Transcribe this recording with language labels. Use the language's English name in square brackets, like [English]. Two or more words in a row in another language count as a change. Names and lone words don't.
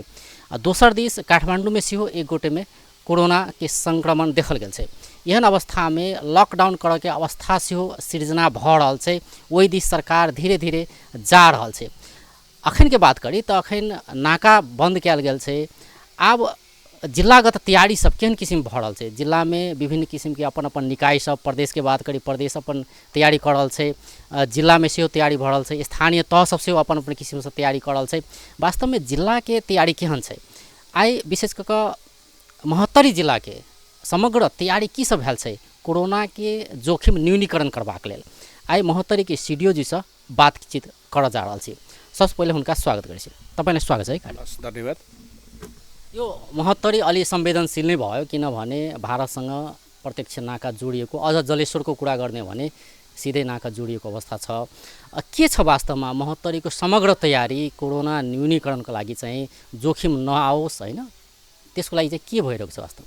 [Maithili] दोसर दिस काठमांडू में सेहो 1 गोटे में कोरोना के संक्रमण देखल गेल है। एहन अवस्था में लॉकडाउन करे के अवस्था सेहो सृजना भ रहल है। वही दिस सरकार धीरे धीरे जा रहल है। अखन के बात करी तो अखन नाका बंद कल गेल है। आब जिलागत तैयारी सब केहन किस्म भ रहल है। जिला में विभिन्न किस्म के अपन अपन निकाय सब, प्रदेश के बात करी प्रदेश अपन तैयारी कर रहल है। जिला में सेहो तैयारी भ रहल है। स्थानीय तह सब सेहो अपन अपन किस्म से तैयारी कर रहल है। वास्तव में जिला के तैयारी केहन है? आई विशेष क महोत्तरी जिला के समग्र तैयारी की सब भेल है कोरोना के जोखिम न्यूनीकरण करबाक लेल? आई महोत्तरी के सीडीओ जी से बातचीत कर जा रहल छी। सबसे पहले उनका स्वागत करै छी। [Nepali] तपाईलाई स्वागत है। धन्यवाद। यो महोत्तरी अलि संवेदनशील नै भयो किनभने भारतसँग प्रत्यक्ष नाका जोडिएको, अझ जलेश्वरको कुरा गर्ने भने सिधै नाका जोडिएको अवस्था छ। के छ वास्तवमा महोत्तरीको समग्र तयारी कोरोना न्यूनीकरणको लागि चाहिँ जोखिम नआओस् हैन, त्यसको लागि चाहिँ के भइरहेको छ वास्तवमा?